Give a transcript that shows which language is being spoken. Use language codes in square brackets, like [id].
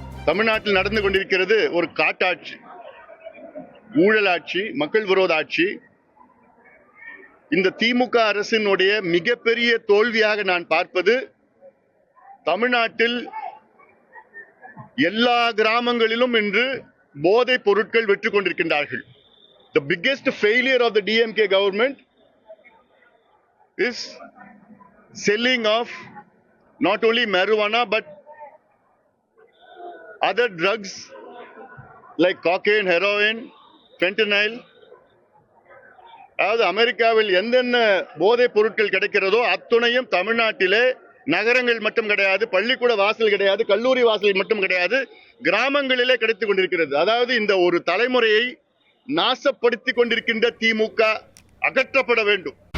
[ta] தமிழ்நாட்டில் நடந்து கொண்டிருக்கிறது ஒரு காட்டாட்சி, ஊழலாட்சி, மக்கள் விரோத ஆட்சி. இந்த திமுக அரசினுடைய மிகப்பெரிய தோல்வியாக நான் பார்ப்பது, தமிழ்நாட்டில் எல்லா கிராமங்களிலும் இன்று போதைப் பொருட்கள் வெற்றி கொண்டிருக்கின்றார்கள். [en] The biggest failure of the DMK government is selling of not only marijuana but other drugs like cocaine, heroin, fentanyl. [ta] அதாவது அமெரிக்காவில் எந்தென்ன போதைப் பொருட்கள் கிடைக்கிறதோ அத்துணையும் தமிழ்நாட்டிலே நகரங்கள் மட்டும் கிடையாது, பள்ளிக்கூட வாசல் கிடையாது, கல்லூரி வாசல் மட்டும் கிடையாது, கிராமங்களிலே கிடைத்துக் கொண்டிருக்கிறது. அதாவது இந்த ஒரு தலைமுறையை நாசப்படுத்திக் கொண்டிருக்கின்ற திமுக அகற்றப்பட வேண்டும்.